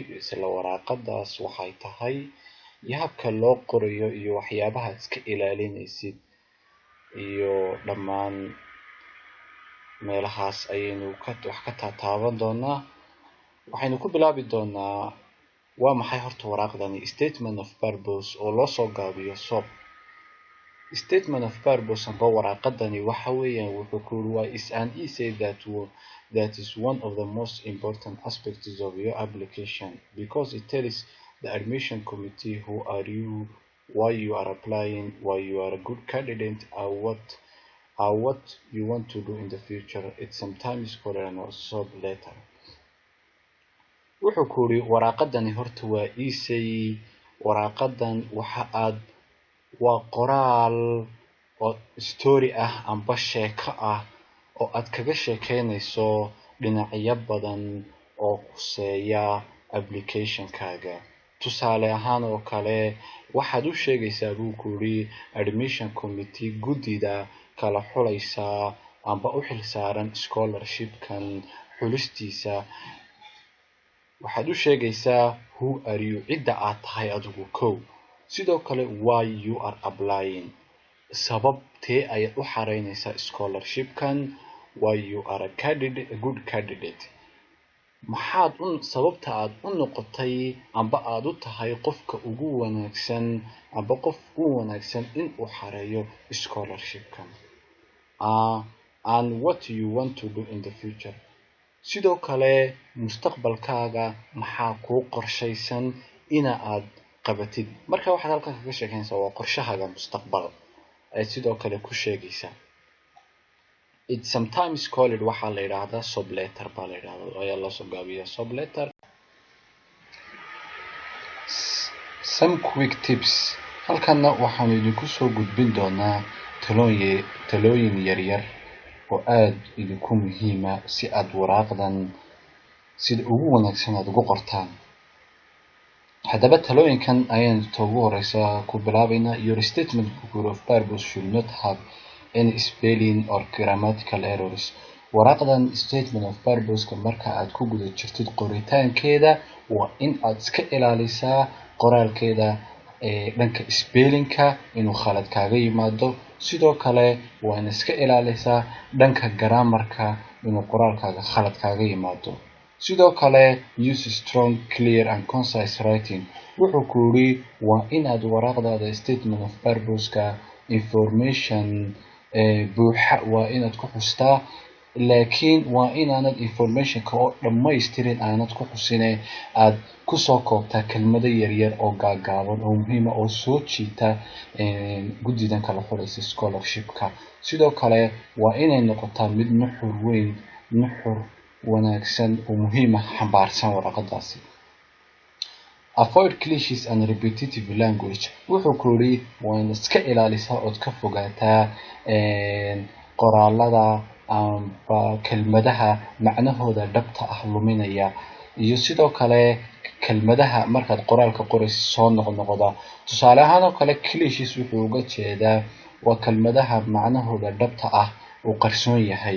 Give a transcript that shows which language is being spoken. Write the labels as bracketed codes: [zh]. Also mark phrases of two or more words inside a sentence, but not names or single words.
[so] Isla waraaqadaas waxay tahay iyo habka loo qorayo iyo waxyaabaha iska ilaalinaysid iyo dhammaan meelahaas ayaynu wax ka taataaban doonaa. Waxaynu ku bilaabi doonaa waa maxay horta waraaqdani [en] statement of purpose [so] oo loo soo gaabiyo SOP. [en] Statement of purpose [so] amba waraaqadani waxa weeyaan wuxuu ku [en] is an essay that is one of the most important aspects of your application because it tells the admission committee who are you, why you are applying, why you are a good candidate, or what you want to do in the future. It's sometimes called a SOP letter. [so] Wuxuu ku yiri waraaqadani horta waa essay. Waraaqadan waa qoraal oo story ah amba sheeko ah oo aad kaga sheekeynayso dhinacyo badan oo khuseeya application-kaaga. Tusaale ahaan oo kale waxaad u sheegaysaa buu ku yiri [en] admission committee [so] guddida kala xulaysa amba u xilsaaran scholarship-kan xulistiisa. Waxaad u sheegaysaa [en] who are you, [so] cidda aad tahay adigu kow. Sidoo kale [en] why you are applying, [so] sababtee ayaad u xareynaysaa scholarship-kan. [en] Why you are a good candidate, [so] sababta aad u noqotay amba aad u tahay qofka ugu wanaagsan amba qof ugu wanaagsan in uu xareeyo scholarship-kan. [en] And what you want to do in the future, [so] sidoo kale mustaqbalkaaga maxaa kuu qorshaysan ina aad qabatid. Marka waxaad halkan kaga sheekeynaysaa waa qorshahaaga mustaqbal ay sidoo kale ku sheegaysaa. [en] It's sometimes called [so] waxaa la yidhaahdaa [en] SOP letter [so] baa la yidhaahdaa ayaa loo soo gaabiyaa [en] SOP letter. Some quick tips. [so] Halkanna waxaanu idinku soo gudbin doonaa talooyin yaryar oo aad idinku muhiima si aad waraaqdan sida ugu wanaagsan aad ugu qortaan. Haddaba talooyinkan ayaan ugu horeysa ku bilaabaynaa. [en] Your statement of purpose should not have any spelling or grammatical errors. [so] Waraaqdan [en] statement of purpose-ka [so] marka aad ku guda jirtid qoritaankeeda waa in aad iska ilaalisaa qoraalkeeda dhanka spelling-ka inuu khalad kaaga yimaado. Sidoo kale waa in iska ilaalisaa dhanka grammar-ka inuu qoraalkaaga khalad kaaga yimaado. Sidoo kale [en] use strong, clear and concise writing. [so] Wuxuu ku yiri waa inaad waraaqdaada [en] statement of purpose-ka [so] information buuxa waa inaad ku xustaa, laakiin waa inaanad information-ka oo dhammaystirin aanad ku xusine aad ku soo koobtaa kelmado yaryar oo gaagaaban oo muhiima oo soo jiita guddidan kala xulaysa scholarship-ka. Sidoo kale waa inay noqotaa mid nuxur wanaagsan oo muhiima xambaarsan waraaqadaasi. [en] Avoid cliches and repetitive language. [so] Wuxuu ku yiri waa in iska ilaalisaa ood ka fogaataa qoraalada amba kelmadaha macnahooda dhabta ah luminaya iyo sidoo kale kelmadaha markaad qoraalka qoraysid soo noqnoqda. Tusaale ahaan oo kale cliches wuxuu uga jeedaa waa kelmadaha macnahooda dhabta ah uu qarsoon yahay.